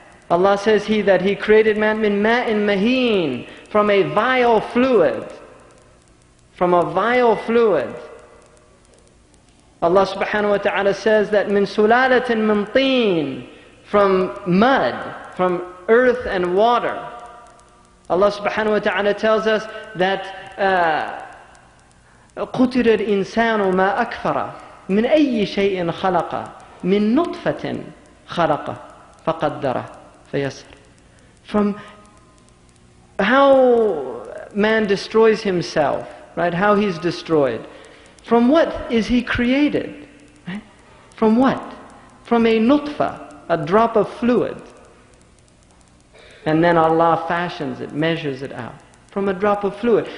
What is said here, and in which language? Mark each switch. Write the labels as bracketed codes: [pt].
[en] Allah says that He created man [ar] min ma'in maheen, [en] from a vile fluid. From a vile fluid. Allah subhanahu wa ta'ala says that [ar] min sulalatin min teen, [en] from mud, from earth and water. Allah subhanahu wa ta'ala tells us that [ar] قُتِرَ الْإِنسَانُ مَا أَكْفَرَ مِنْ أَيِّ شَيْءٍ خَلَقَ مِنْ نُطْفَةٍ خَلَقَ فَقَدَّرَ فَيَسَّرَ. [en] From how man destroys himself, right? How he's destroyed. From what is he created? Right? From what? From a nutfa, a drop of fluid. And then Allah fashions it, measures it out from a drop of fluid.